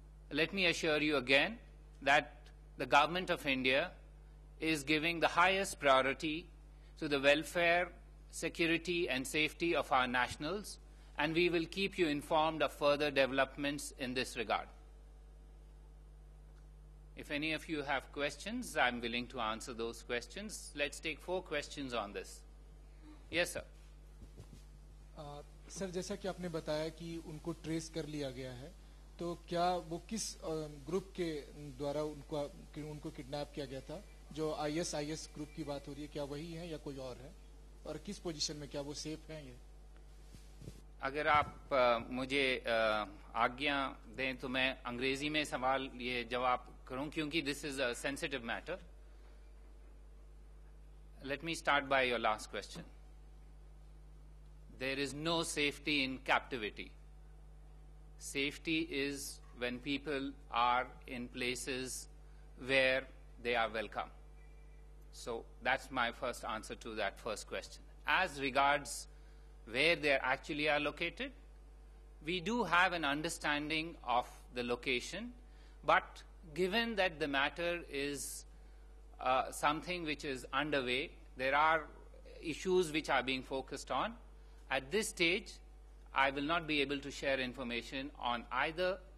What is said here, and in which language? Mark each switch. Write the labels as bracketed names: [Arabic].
[English] Let me assure you again that the Government of India is giving the highest priority to the welfare, security, and safety of our nationals, and we will keep you informed of further developments in this regard. If any of you have questions, I'm willing to answer those questions. Let's take 4 questions on this. Yes, sir. [Hindi] Sir, जैसा कि आपने बताया कि उनको trace कर लिया गया है, तो क्या वो किस ग्रुप के द्वारा उनको किडनैप किया गया था? जो IS ग्रुप की बात हो रही है, क्या वही है या कोई और है? और किस पोजीशन में, क्या वो सेफ हैं? ये अगर आप मुझे आज्ञा दें तो मैं अंग्रेजी में सवाल ये जवाब करूं, क्योंकि [English] This is a sensitive matter. Let me start by your last question. There is no safety in captivity. Safety is when people are in places where they are welcome. So that's my first answer to that first question. As regards where they actually are located, we do have an understanding of the location, but given that the matter is something which is underway, there are issues which are being focused on. At this stage, I will not be able to share information on either